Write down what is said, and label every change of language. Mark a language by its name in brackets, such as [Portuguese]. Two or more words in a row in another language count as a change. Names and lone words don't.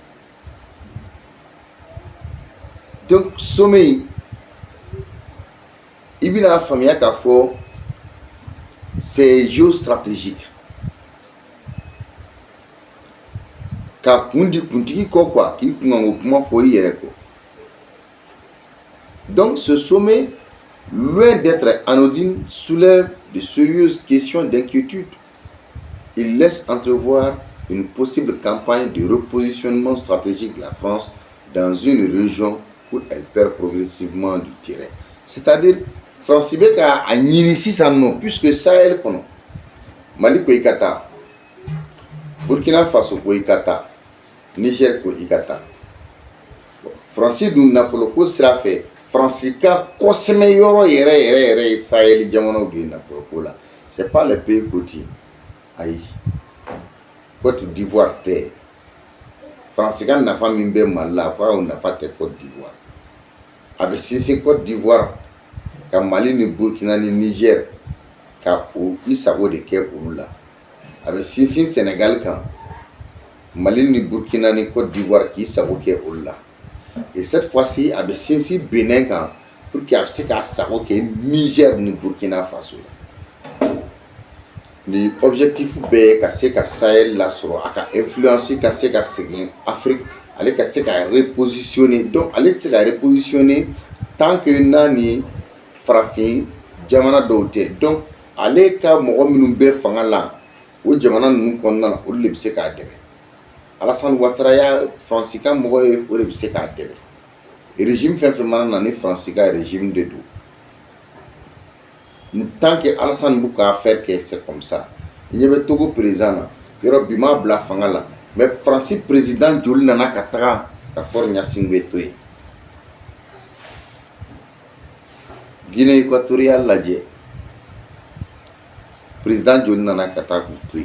[Bambara] Donc sommet in i bɛna faamuya k'a fɔ [French] c'est géostratégique [Bambara] ka kun di kuntigi kɔ quoi k'i kunkan o kuma fɔ i yɛrɛ kɔ. [French] Donc ce sommet loin d'être anodine soulève de sérieuses questions d'inquiétude. Il laisse entrevoir une possible campagne de repositionnement stratégique de la France dans une région où elle perd progressivement du terrain. [Bambara] C'est-à-dire France bɛ ka a ɲini sisan nɔ puisque Sahel kɔnɔ Mali ko i ka taa, Burkina Faso ko i ka taa, Niger ko i ka taa. France dun nafolo ko sira fɛ France ka kɔsɛmɛ yɔrɔ yɛrɛ ye Sahel jamanaw de ye nafolo ko la. [French] C'est pas les pays côtiers. [Bambara] Ayi. Côte d'Ivoire tɛ. France ka nafa min bɛ Mali la ko o nafa tɛ Côte d'Ivoire. A bɛ sinsin Côte d'Ivoire ka Mali ni Burkina ni Niger ka o i sago de kɛ olu la. A bɛ sinsin Sénégal kan Mali ni Burkina ni Côte d'Ivoire k'i sago kɛ olu la. [French] Et cette fois-ci [Bambara] a bɛ sinsin Benin kan [French] pour que [Bambara] a bɛ se k'a sago kɛ Niger ni Burkina Faso la. Ni objectif bɛɛ ye ka se ka Sahel lasɔrɔ a ka influence ka se ka segin Afrique ale ka se ka repositionner. Donc ale tɛ se ka repositionner [French] tant que [Bambara] n'a ni farafin jamana dɔw tɛ. Donc ale ka mɔgɔ minnu bɛ fanga la o jamana ninnu kɔnɔna na olu de bɛ se k'a dɛmɛ. Alassane Ouattara ya France ka mɔgɔ ye o de bɛ se k'a dɛmɛ. Régime fɛn fɛn mana na ni France ka régime de don. [French] Tant que [Bambara] Alassane b'u ka affaire kɛ [French] c'est comme ça. [Bambara] I ɲɛ bɛ Togo président na yɔrɔ bi ma bila fanga la mais France président joli nana ka taga ka Faure Gnassingbé to yen. Guinée équatoriale lajɛ président joli nana ka taa k'u to yen.